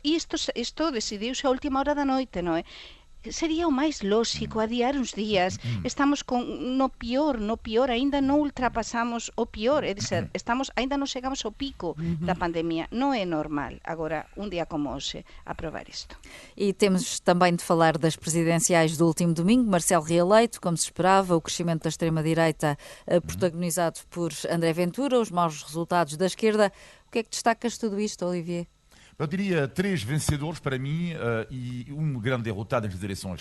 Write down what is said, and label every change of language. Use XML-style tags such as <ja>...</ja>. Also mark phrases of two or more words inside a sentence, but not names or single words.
<gl>E isto decidiuse a última hora da noite, non é? Sería o máis lóxico adiar uns días. Estamos no pior, aínda non ultrapasamos o pior, é dizer, aínda non chegamos ao pico da pandemia. Non é normal agora, un día como hoxe, aprobar isto.</gl> <pt>E temos também de falar das presidenciais do último domingo. Marcelo reeleito, como se esperava, o crescimento da extrema-direita protagonizado por André Ventura, os maus resultados da esquerda. O que é que destacas de tudo isto, Olivier? Eu diria 3 vencedores para mim e um grande derrotado nas eleições.</pt>